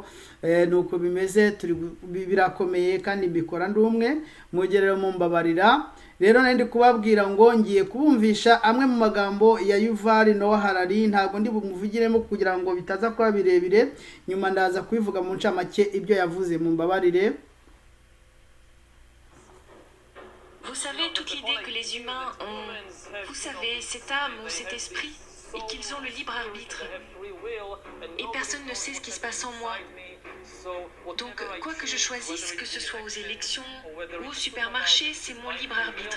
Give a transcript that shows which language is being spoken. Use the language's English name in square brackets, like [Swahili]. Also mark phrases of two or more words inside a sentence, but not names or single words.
[Kinyarwanda] Nuko bimeze, birakomeye kandi mbikora ndi umwe. Mugerero mu mbabarira. Rero nandi kubabwira ngo ngiye kubumvisha amwe mu magambo ya Yuval Noah Harari. Ntabwo ndi bumuvugiremo kugira ngo bitaza kuba birebire, nyuma ndaza kubivuga mu ncamake ibyo yavuze. Mu mbabarire. [French] Vous savez, toute l'idée que les humains ont, vous savez, cette âme ou cet esprit, et qu'ils ont le libre arbitre. Et personne ne sait ce qui se passe en moi. Donc, quoi que je choisisse, que ce soit aux élections ou au supermarché, c'est mon libre arbitre.